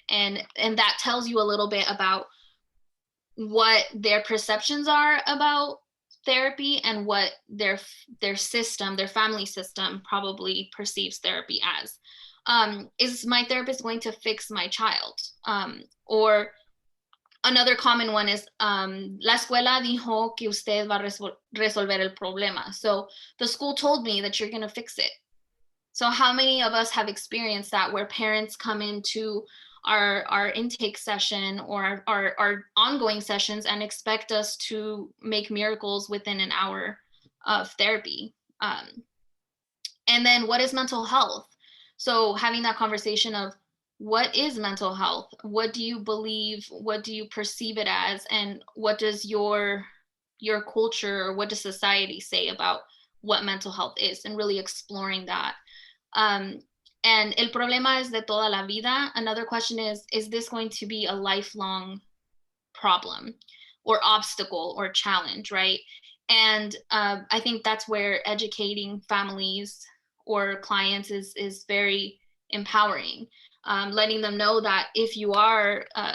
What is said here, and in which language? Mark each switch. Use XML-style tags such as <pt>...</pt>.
<en>And that tells you a little bit about what their perceptions are about therapy and what their system, their family system, probably perceives therapy as. Is my therapist going to fix my child? Or another common one is,</en> <es>la escuela dijo que usted va a resolver el problema.</es> <en>So the school told me that you're going to fix it. So how many of us have experienced that, where parents come into our intake session or our ongoing sessions and expect us to make miracles within an hour of therapy? And then what is mental health? So having that conversation of, what is mental health? What do you believe? What do you perceive it as? And what does your culture, or what does society say about what mental health is? And really exploring that.</en> <es>And el problema es de toda la vida.</es> <en>Another question is this going to be a lifelong problem or obstacle or challenge, right? And I think that's where educating families or clients is very empowering. Letting them know that if you are</en>